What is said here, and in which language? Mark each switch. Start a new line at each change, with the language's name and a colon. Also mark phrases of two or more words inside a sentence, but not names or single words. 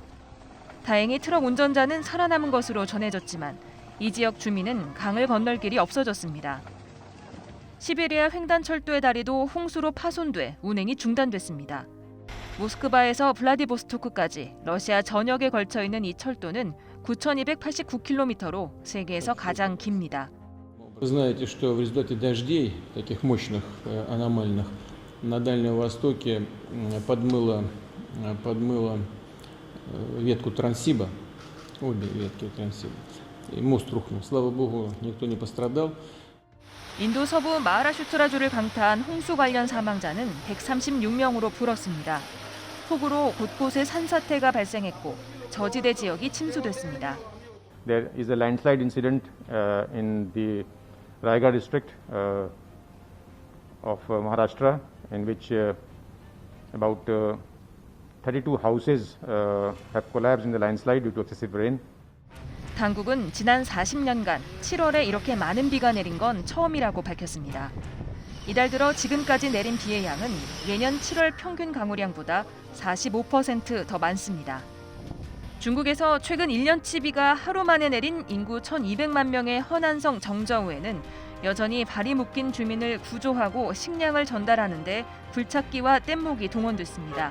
Korean: 다행히 트럭 운전자는 살아남은 것으로 전해졌지만 이 지역 주민은 강을 건널 길이 없어졌습니다. 시베리아 횡단철도의 다리도 홍수로 파손돼 운행이 중단됐습니다. 모스크바에서 블라디보스토크까지 러시아 전역에 걸쳐 있는 이 철도는 9,289km로 세계에서 가장 깁니다.
Russian: Вы знаете, что в результате дождей, таких мощных, аномальных, на Дальнем Востоке подмыло ветку Транссиба, обе ветки Транссиба, и мост рухнул. Слава богу, никто не пострадал.
Korean: 인도 서부 마하라슈트라주를 강타한 홍수 관련 사망자는 136명으로 불었습니다. 폭우로 곳곳에 산사태가 발생했고 저지대 지역이 침수됐습니다.
English: There is a landslide incident in the Raigad district of Maharashtra, in which about 32 houses have collapsed in the landslide due to excessive rain.
Korean: 당국은 지난 40년간 7월에 이렇게 많은 비가 내린 건 처음이라고 밝혔습니다. 이달 들어 지금까지 내린 비의 양은 예년 7월 평균 강우량보다 45% 더 많습니다. 중국에서 최근 1년치 비가 하루 만에 내린 인구 1,200만 명의 허난성 정저우에는 여전히 발이 묶인 주민을 구조하고 식량을 전달하는 데 굴착기와 뗏목이 동원됐습니다.